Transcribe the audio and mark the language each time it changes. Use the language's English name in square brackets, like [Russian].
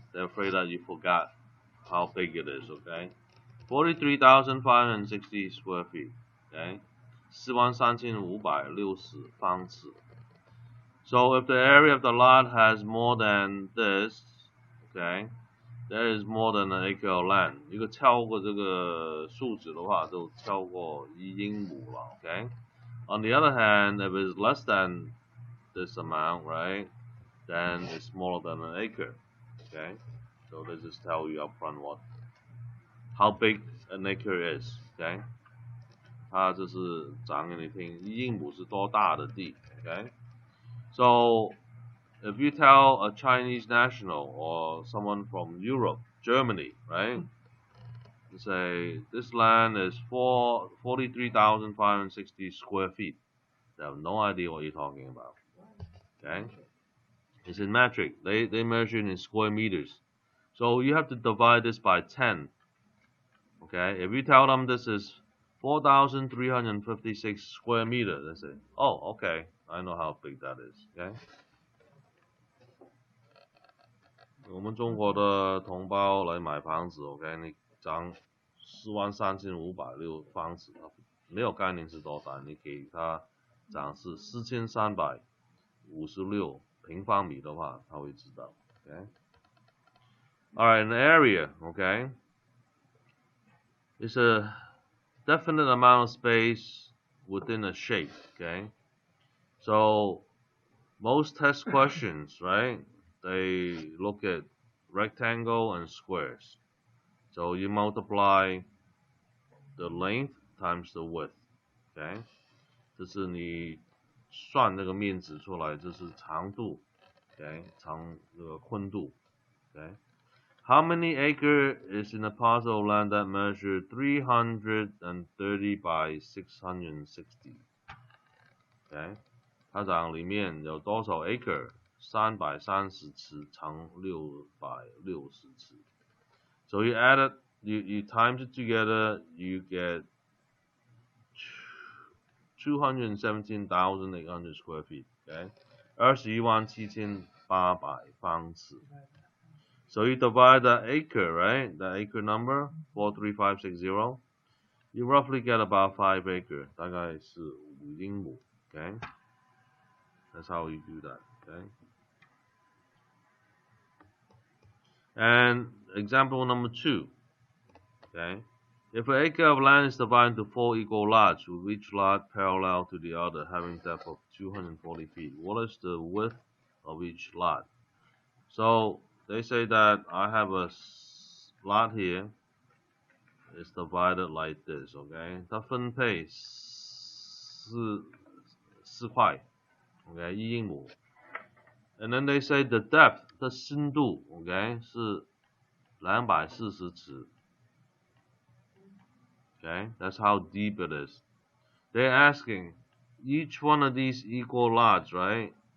[English] They're afraid that you forgot how big it is, okay? 43,560 square feet, okay? 43,560方尺 So if the area of the lot has more than this, okay, there is more than an acre of land. [Chinese] 一个超过这个数值的话，就超过1英亩了 okay? [English] On the other hand, if it's less than this amount, right, then it's smaller than an acre, okay? So this is tell you up front how big an acre is, okay? [Chinese] 它就是讲给你听，1英亩是多大的地 okay? [English] So if you tell a Chinese national or someone from Europe, Germany, right? You say this land is 43,560 square feet. They have no idea what you're talking about. Okay? It's in metric. They measure it in square meters. So you have to divide this by 10. Okay, if you tell them this is 4,356 square meters, they say, oh, okay, I know how big that is. Okay. [Chinese] 我们中国的同胞来买房子 ，OK， 你讲43560方尺，他没有概念是多大，你给他讲是4356平方米的话，他会知道。 [English] Okay. Alright, an area, okay, is a definite amount of space within a shape. Okay. So most test questions, right? They look at rectangle and squares. So you multiply the length times the width. Okay. [Chinese] 这是你算那个面值出来，这是长度 ，okay， 长这个宽度 ，okay。 [English] How many acre is in a parcel of land that measure 330 by 660? [Chinese] Okay， 它讲里面有多少 acre？ 330尺乘660尺。 [English] So you add it, you times it together, you get 217,800 square feet. [Chinese] Okay, 21,700方尺。 [English] So you divide the acre, right? The acre number 43560. You roughly get about 5 acre. 大概是5英亩。 Okay, that's how you do that. Okay. And example number 2. Okay. If an acre of land is divided into 4 equal lots, with each lot parallel to the other, having depth of 240 feet, what is the width of each lot? So they say that I have a lot here. It's divided like this, okay? [Chinese] 它分配4块 ，okay, 1英亩。 [English] And then they say the depth [Chinese] 的深度 [English] ，okay, [Chinese] 是240尺。 [English] Okay, that's how deep it is. They're asking each one of these equal lots, right?